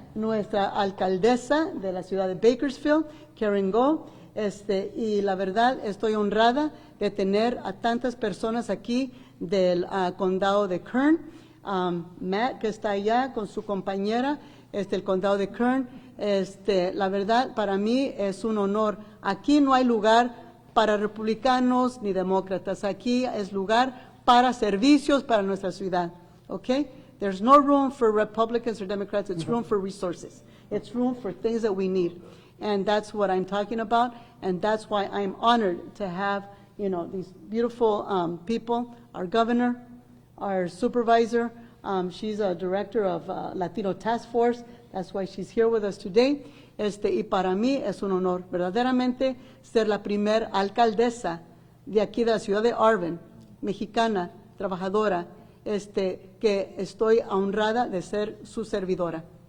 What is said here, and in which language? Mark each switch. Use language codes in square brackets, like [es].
[es] Nuestra alcaldesa de la ciudad de Bakersfield, Karen Go, y la verdad estoy honrada de tener a tantas personas aquí del condado de Kern, Matt, que está allá con su compañera, el condado de Kern. La verdad, para mí es un honor. Aquí no hay lugar para republicanos ni demócratas. Aquí es lugar para servicios para nuestra ciudad. [en] Okay? There's no room for Republicans or Democrats. It's room for resources. It's room for things that we need. And that's what I'm talking about. And that's why I'm honored to have, these beautiful people, our governor, our supervisor. She's a director of Latino Task Force. That's why she's here with us today. [es] Y para mí es un honor verdaderamente ser la primer alcaldesa de aquí de la ciudad de Arvin, mexicana, trabajadora, que estoy honrada de ser su servidora.